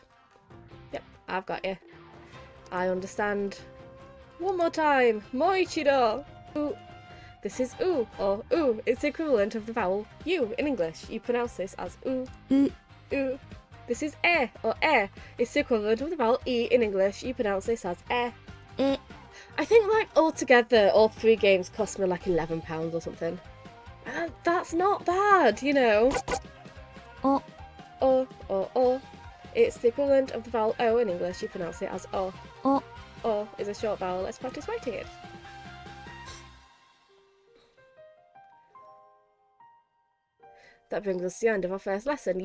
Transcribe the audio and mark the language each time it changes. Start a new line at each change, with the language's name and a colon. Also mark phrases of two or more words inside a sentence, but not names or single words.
English: Yep, I've got you. I understand. One more time. Moichiro. U. This is U or U. It's the equivalent of the vowel U in English. You pronounce this as U. U. U. This is E or E. It's the equivalent of the vowel E in English. You pronounce this as E. E. I think like altogether, all 3 games cost me like £11 or something. That's not bad, you know. O. O. It's the equivalent of the vowel O in English. You pronounce it as O. O. O is a short vowel. Let's practice writing it. That brings us to the end of our first lesson.